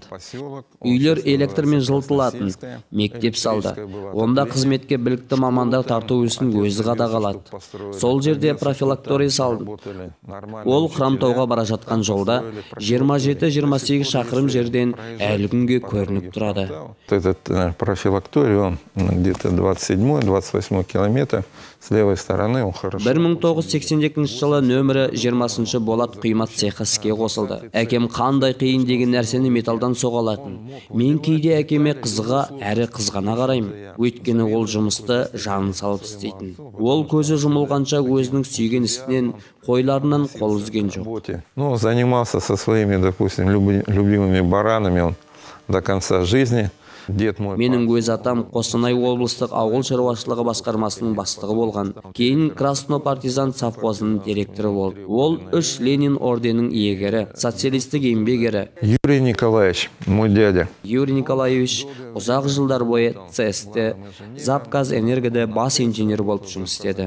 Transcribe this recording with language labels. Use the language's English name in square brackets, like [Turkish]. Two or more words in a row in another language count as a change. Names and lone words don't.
[Kazakh] Үйлер электрмен жылытылатын. Мектеп салды. Онда қызметке білікті мамандар тарту ісін өзі қадағалады. Сол жерде профилакторий салды. Ол Хромтауға бара жатқан жолда 27-28 шақырым жерден әлі күнге көрініп тұрады. [Russian] Этот профилакторий, он где-то 27-28 километр с левой стороны, он хорошо. [Kazakh] 1982 жылы нөмірі 20-шы болат құймат цехы іске қосылды. Әкем қандай қиын деген нәрсені металдан соғалатын. Мен кейде әкеме қызыға әрі қызғана қараймын. Өйткені ол жұмысты жанын салып істейтін. Ол көзі жұмылғанша өзінің сүйген ісінен, қойларынан қол үзген жоқ. [Russian] Ну, занимался со своими, допустим, любимыми баранами он до конца жизни. [Kazakh] Менің өз атам Қостанай облыстық ауыл шаруашылығы басқармасының бастығы болған. Кейін Красно-партизан совхозының директоры болды. Ол 3 Ленин орденінің иегері, социалистік еңбек ері. [Russian] Юрий Николаевич, мой дядя. [Kazakh] Юрий Николаевич ұзақ жылдар бойы ЦСТ, Запказэнергода бас инженер болып жұмыс істеді.